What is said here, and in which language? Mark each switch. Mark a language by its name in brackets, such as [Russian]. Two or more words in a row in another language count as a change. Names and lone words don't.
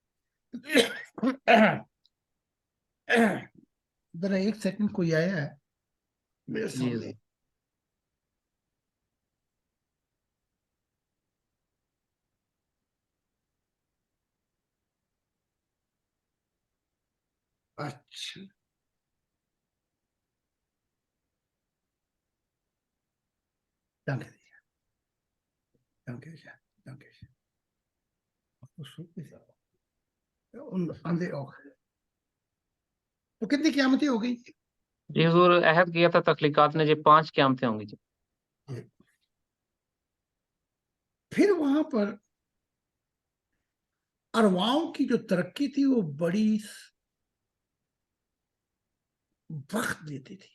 [Urdu] ذرا 1 سیکنڈ کوئی آیا ہے میرے جی سامنے. حضور. اچھا [German] danke sehr. Danke sehr. Danke sehr. Und andere auch. [Urdu] تو کتنی قیامتیں ہو گئی؟ جی حضور عہد کیا تھا تخلیقات نے جی 5 قیامتیں ہوں گی جی. پھر وہاں پر ارواحوں کی جو ترقی تھی وہ بڑی وقت دیتی تھی.